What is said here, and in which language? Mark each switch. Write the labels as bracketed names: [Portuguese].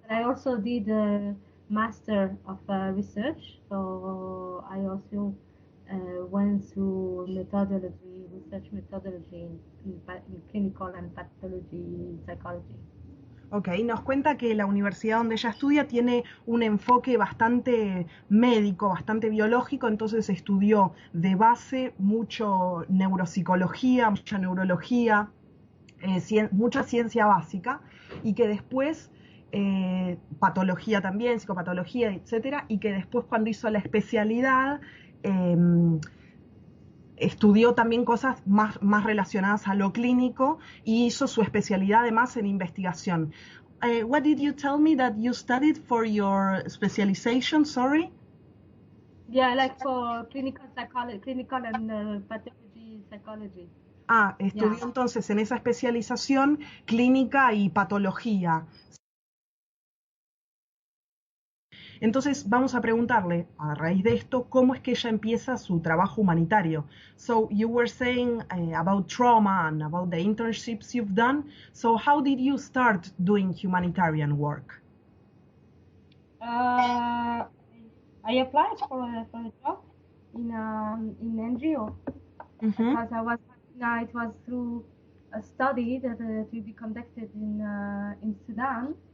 [English] I also did a master of research. So I also went through research methodology in clinical and pathology psychology. [Spanish] Ok, nos cuenta que la universidad donde ella estudia tiene un enfoque bastante médico, bastante biológico, entonces estudió de base mucho neuropsicología, mucha neurología, mucha ciencia básica, y que después, patología también, psicopatología, etcétera, y que después cuando hizo la especialidad, estudió también cosas más relacionadas a lo clínico y hizo su especialidad además en investigación. [English] What did you tell me that you studied for your specialization? Sorry? Yeah, like for clinical and pathology psychology. [Spanish] Estudió entonces en esa especialización clínica y patología. Entonces vamos a preguntarle, a raíz de esto, cómo es que ella empieza su trabajo humanitario. [English] So you were saying about trauma and about the internships you've done. So how did you start doing humanitarian work? I applied for a job in NGO because it was through a study that to be conducted in Sudan.